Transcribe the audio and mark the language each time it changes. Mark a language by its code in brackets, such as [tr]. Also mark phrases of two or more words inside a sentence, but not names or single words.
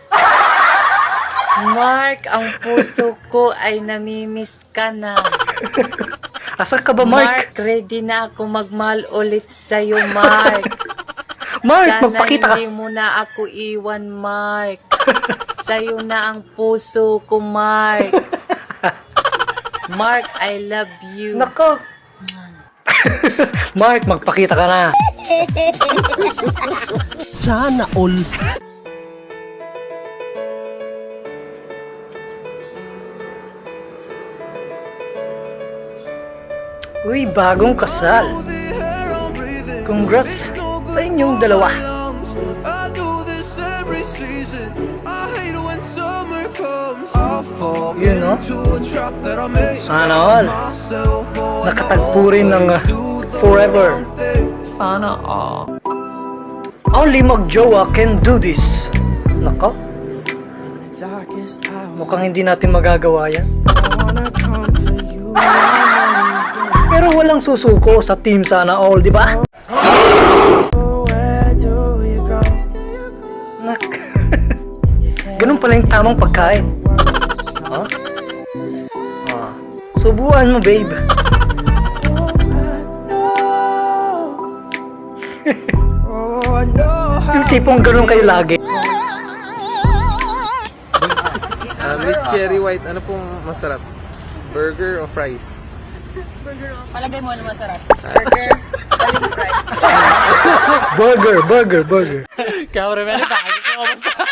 [tl] Mark, ang puso ko ay namimiss ka na. Asan ka ba, Mark? Mark, ready na ako magmahal ulit sa'yo, Mark. Mark, Sana magpakita ka. hindi mo na ako iwan, Mark. Sa'yo na ang puso ko, Mark. [en] Mark, I love you. [tl] Nako. Mark, magpakita ka na. Sana all. Uy, bagong kasal. Congrats sa inyong dalawa. [en] I do this every season. I hate when summer comes. I fall [tl] Yun, no? [en] into a trap that I made [tl] Sana all. [en] myself for. [tl] Nakatagpo rin ng forever. Sana all. [en] Only magjowa can do this. [tl] Nako, [en] Darkest hour, [tl] mukhang hindi natin magagawa yan. [en] I wanna come for you. [tl] Pero walang susuko sa team Sana All, di ba? [en] Where do you go? [tl] Nak. Ganun pala yung tamang pagkain. Huh? Subuan mo, babe. [en] Oh, I know how. [tl] Yung tipong ganun kayo lagi. Miss Cherry White, ano pong masarap? Burger o fries? Palagay mo ano masarap? Burger. Cameraman, bakit ko kamusta?